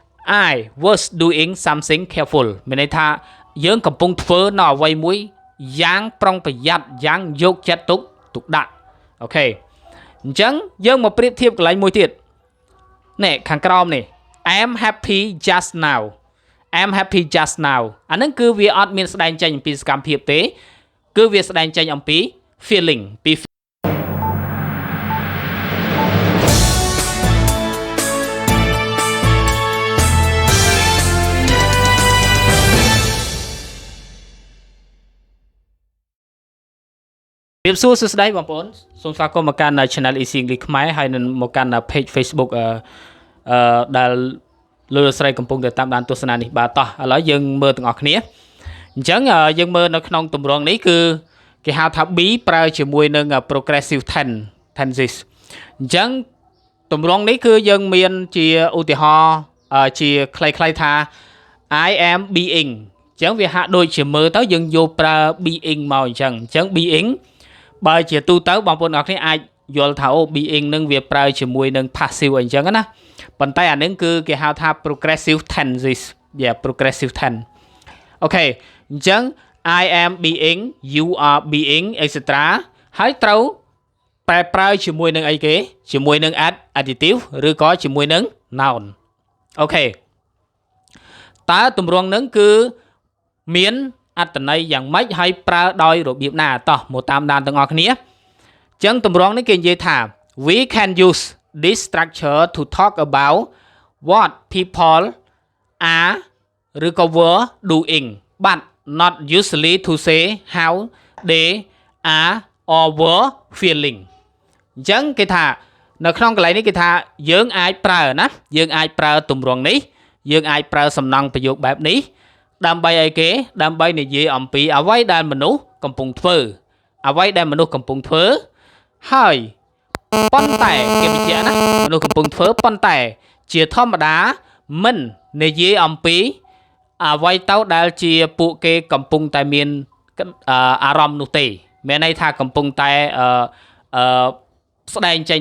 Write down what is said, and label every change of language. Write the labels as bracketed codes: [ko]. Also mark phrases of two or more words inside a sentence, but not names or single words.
[en] I was doing something careful [km] មានន័យថាយើងកំពុងធ្វើនៅអ្វីមួយយ៉ាងប្រុងប្រយ័ត្នយ៉ាងយកចិត្តទុកដាក់អូខេអញ្ចឹងយើងមកប្រៀបធៀបកន្លែងមួយទៀតនេះខាងក្រោមនេះ [en] I am happy just now I am happy just now [km] អាហ្នឹងគឺវាអត់មានស្ដែងចេញអំពីសកម្មភាពទេគឺវាស្ដែងចេញអំពី feeling ពី រៀបសួរសួស្តីបងប្អូនសូមស្វាគមន៍មកកាន់ Channel Easy English ខ្មែរហើយនឹងមកកាន់ page Facebook ដែលលើស្រីកំពុងតែតាមដានទស្សនានេះបាទតោះឥឡូវយើងមើលទាំងអស់គ្នាអញ្ចឹងយើងមើលនៅក្នុងទម្រង់នេះគឺគេហៅថា be ប្រើជាមួយនឹង [en] progressive tenses [km] អញ្ចឹងទម្រង់នេះគឺយើងមានជាឧទាហរណ៍ជាខ្លីៗថា [en] I am being [km] អញ្ចឹងវាហាក់ដូចជាមើលទៅយើងយកប្រើ being មកអញ្ចឹង being បើជាទូទៅបងប្អូនអរគ្នាអាចយល់ថាអូ being នឹងវាប្រើជាមួយនឹង passive អីចឹងណាប៉ុន្តែអានឹងគឺគេហៅថា [en] progressive tenses progressive tense [km] អូ ខេអញ្ចឹង [en] I am being you are being etc [km] ហើយត្រូវប្រើជាមួយនឹងអីគេជាមួយនឹង adjective ឬក៏ជាមួយនឹង noun អូខេតើទម្រង់នឹងគឺមានអត្ថន័យយ៉ាងម៉េចហើយប្រើដោយរបៀបណាតោះមកតាមដានទាំងអស់គ្នាអញ្ចឹងទម្រង់នេះគេនិយាយថា [en] we can use this structure to talk about what people [km] are ឬក៏ [en] were doing but not usually to say how they are or were feeling [km] អញ្ចឹងគេថានៅក្នុងកន្លែងនេះគេថាយើងអាចប្រើណាយើងអាចប្រើទម្រង់នេះយើងអាចប្រើសំណង់ប្រយោគបែបនេះដើម្បីអីគេដើម្បីនិយាយអំពីអ្វីដែលមនុស្សកំពុងធ្វើអ្វី ដែលមនុស្សកំពុងធ្វើហើយប៉ុន្តែគេបញ្ជាក់ណាមនុស្សកំពុងធ្វើប៉ុន្តែជាធម្មតាមិននិយាយអំពីអ្វីទៅដែលជាពួកគេកំពុងតែមានអារម្មណ៍នោះទេមានន័យថាកំពុងតែស្ដែងចេញ